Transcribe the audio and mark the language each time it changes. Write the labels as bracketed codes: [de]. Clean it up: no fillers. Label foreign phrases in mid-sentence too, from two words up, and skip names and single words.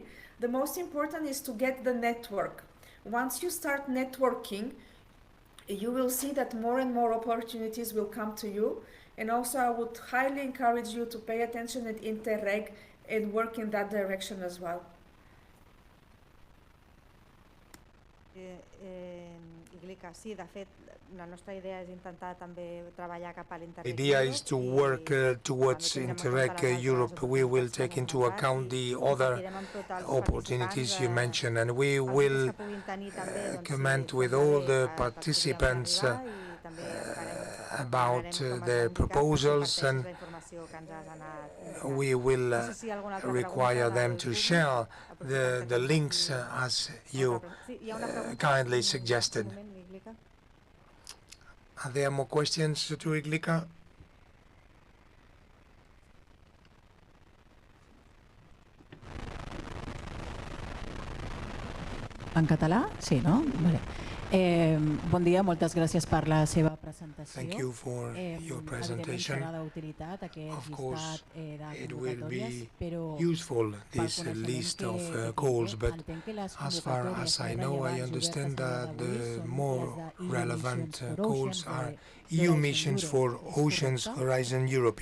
[en] The most important is to get the network. Once you start networking, you will see that more and more opportunities will come to you. And also I would highly encourage you to pay attention at Interreg and work in that direction as well. [ca] Sí, de fet, la nostra idea és intentar també treballar cap a l'Interreg. [en] The idea is to work towards Interreg Europe. We will take into account the other opportunities you mentioned, and we will comment with all the participants about their proposals, and we will require them to share the links as you kindly suggested. Are there more questions to Iglica? [ca] En català? Sí, no? Vale. Bon dia, moltes gràcies per la seva presentació. [en] Thank you for your presentation. Of course, it will be useful, this list of calls, but as far as I know, I understand that the more relevant calls are EU missions for Oceans Horizon Europe.